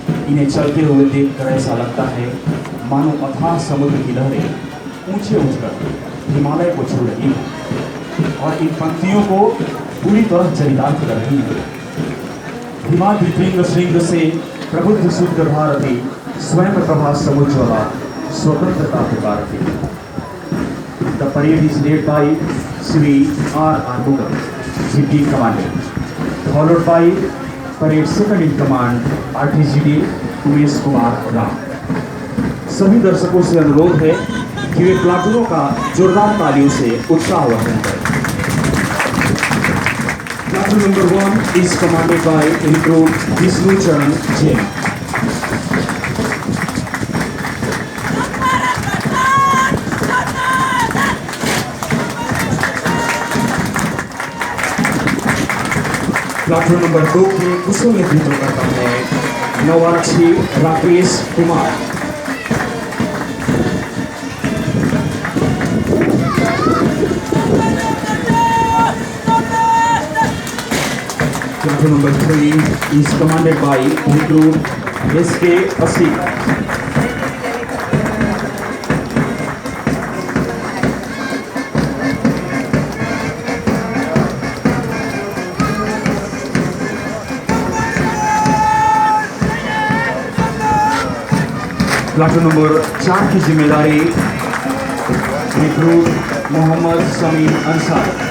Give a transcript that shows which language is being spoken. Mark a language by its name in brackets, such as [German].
[Hindi] इन्हें चलते हुए देखकर ऐसा लगता है मानो अथाह समुद्र की लहरें ऊंचे उठकर हिमालय को छू रही है और इन पंक्तियों को पूरी तरह चरितार्थ कर रही है। हिमाद्रि तृंग श्रृंग से प्रबुद्ध शुद्ध भारती, स्वयं प्रभा समुज्ज्वला, स्वतंत्रता पुकारती। [English] The parade is led by Sri R.R. Mugam, GD Commandant, followed by parade second in command RTGD Umesh Kumar Ram. [Hindi] सभी दर्शकों से अनुरोध है कि वे प्लाटूनों का जोरदार तालियों से उत्साहवर्धन करें। [English] Platoon number 1 is commanded by Recruit Vishnu Charan Jain. [Hindi] Platoon number 2 के कुशल नेतृत्व करता है नवारक्षी Rakesh Kumar. [English] Platoon number 3 is commanded by Recruit [Hindi] SK 80 platoon number 4 की जिम्मेदारी रिक्रूट मोहम्मद समीम अंसार।